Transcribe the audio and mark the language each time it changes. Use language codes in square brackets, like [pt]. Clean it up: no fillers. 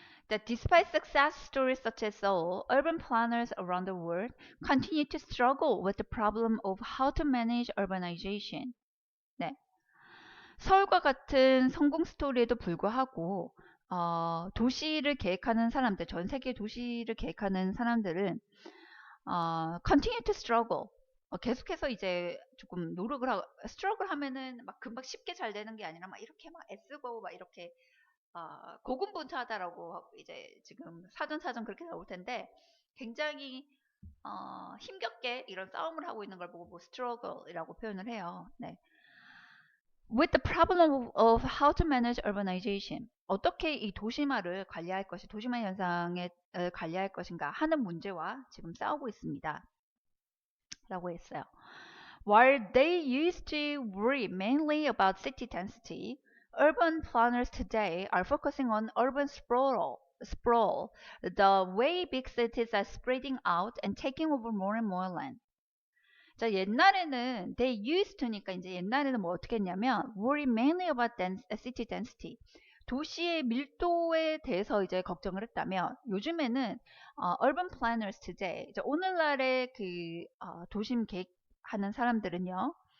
[en] That despite success stories such as Seoul, urban planners around the world continue to struggle with the problem of how to manage urbanization. [ko] 네. 서울과 같은 성공 스토리에도 불구하고 도시를 계획하는 사람들, 전 세계 도시를 계획하는 사람들은 [en] continue to struggle. [ko] 계속해서 이제 조금 노력을 하고 struggle 하면은 막 금방 쉽게 잘 되는 게 아니라 막 이렇게 막 애쓰고 막 이렇게 고군분투하다라고 이제 지금 사전 그렇게 나올 텐데 굉장히 힘겹게 이런 싸움을 하고 있는 걸 보고 뭐 struggle이라고 표현을 해요. 네. [en] With the problem of how to manage urbanization, [ko] 어떻게 이 도시화를 관리할 것이 도시화 현상에 관리할 것인가 하는 문제와 지금 싸우고 있습니다. 라고 했어요. [en] While they used to worry mainly about city density, urban planners today are focusing on urban sprawl, the way big cities are spreading out and taking over more and more land. [ko] 자, 옛날에는 [en] they used to [ko] 니까 이제 옛날에는 뭐 어떻게 했냐면 [en] worry mainly about city density. [ko] 도시의 밀도에 대해서 이제 걱정을 했다면 요즘에는 [en] urban planners today [ko] 이제 오늘날의 그 도심 계획하는 사람들은요.